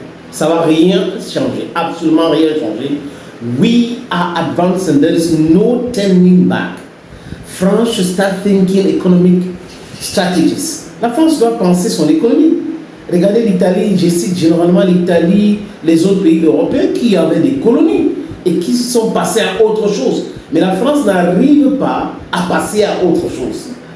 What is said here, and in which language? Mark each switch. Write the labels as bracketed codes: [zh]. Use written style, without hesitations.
[fr] Ça va rien changer, absolument rien changer. [en] We are advanced and there is no turning back. France should start thinking economic strategies. [fr] La France doit penser son économie. Regardez l'Italie, je cite généralement l'Italie, les autres pays européens qui avaient des colonies et qui sont passés à autre chose. Mais la France n'arrive pas à passer à autre chose.